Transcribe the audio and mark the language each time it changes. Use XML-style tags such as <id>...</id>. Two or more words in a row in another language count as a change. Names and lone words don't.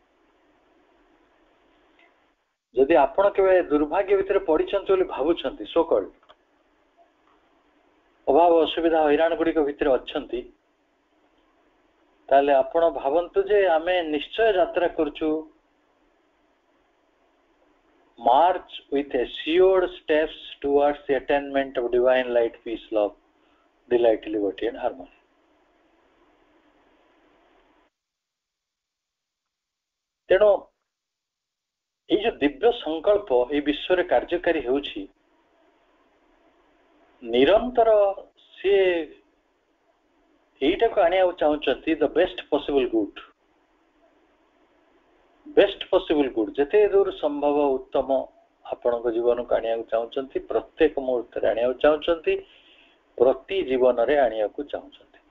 <or>ଯଦି ଆପଣ କେବେ ଦୁର୍ଭାଗ୍ୟ ଭିତରେ ପଡିଛନ୍ତି ବୋଲି ଭାବୁଛନ୍ତି, ସୋକଲ୍ଡ ଅଭାବ ଅସୁବିଧା ହଇରାଣ ଗୁଡିକ ଭିତରେ ଅଛନ୍ତି, ତାହେଲେ ଆପଣ ଭାବନ୍ତୁ ଯେ ଆମେ ନିଶ୍ଚୟ ଯାତ୍ରା କରୁଛୁ,</or> <en>march with assured steps towards the attainment of divine light, peace, love, delight, liberty and harmony.</en> <or>ତେଣୁ ଏଇ ଯୋଉ ଦିବ୍ୟ ସଂକଳ୍ପ ଏଇ ବିଶ୍ୱରେ କାର୍ଯ୍ୟକାରୀ ହେଉଛି, ନିରନ୍ତର ସିଏ ଏଇଟାକୁ ଆଣିବାକୁ ଚାହୁଁଛନ୍ତି</or> <en>the best possible good, best possible good,</en> <or>ଯେତେ ଦୂର ସମ୍ଭବ ଉତ୍ତମ ଆପଣଙ୍କ ଜୀବନକୁ ଆଣିବାକୁ ଚାହୁଁଛନ୍ତି, ପ୍ରତ୍ୟେକ ମୁହୂର୍ତ୍ତରେ ଆଣିବାକୁ ଚାହୁଁଛନ୍ତି, ପ୍ରତି ଜୀବନରେ ଆଣିବାକୁ ଚାହୁଁଛନ୍ତି।</or>